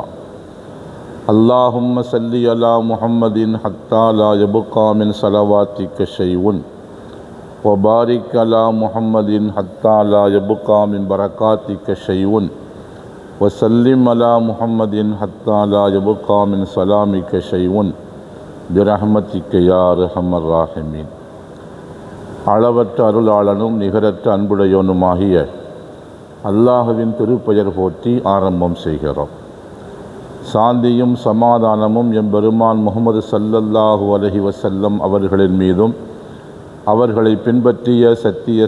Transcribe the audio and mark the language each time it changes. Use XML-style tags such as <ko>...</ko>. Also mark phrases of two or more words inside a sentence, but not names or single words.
<ar>اللهم صل على محمد حتى لا يبقى من صلواتك شيء وبارك على محمد حتى لا يبقى من بركاتك شيء وسلم على محمد حتى لا يبقى من سلامك شيء برحمتك يا أرحم الراحمين.</ar> <ta>அளவற்ற அருளாளனும் நிகரற்ற அன்புடையோனுமாகிய அல்லாஹுவின் திருப்பெயர் போற்றி ஆரம்பம் செய்கிறோம். சாந்தியும் சமாதானமும் எம்பெருமான் முஹம்மது</ta> <ar>صلى الله عليه وسلم</ar> <ta>அவர்களின் மீதும் அவர்களை பின்பற்றிய சத்திய</ta>